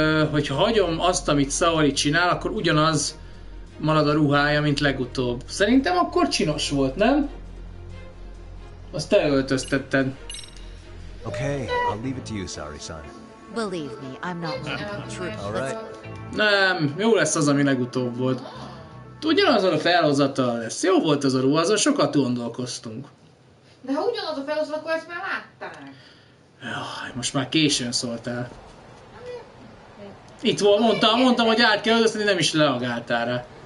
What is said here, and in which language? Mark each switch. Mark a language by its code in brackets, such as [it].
[hu] Hogyha hagyom azt, amit Saori csinál, akkor ugyanaz marad a ruhája, mint legutóbb. Szerintem akkor csinos volt, nem? Azt te öltöztetted. [en] Okay, I'll leave it to you, Sari-san. Believe me, I'm not looking for truth. All right. [hu] Nem, jó lesz az, ami legutóbb volt. Ugyanazon a felhozattal lesz. Jó volt az a ruha, azon sokat gondolkoztunk. De ha ugyanaz a felhozat, akkor ezt már látták. Jaj, most már későn szóltál. Itt volt, mondtam, hogy át kell öltözni, nem is reagáltál rá.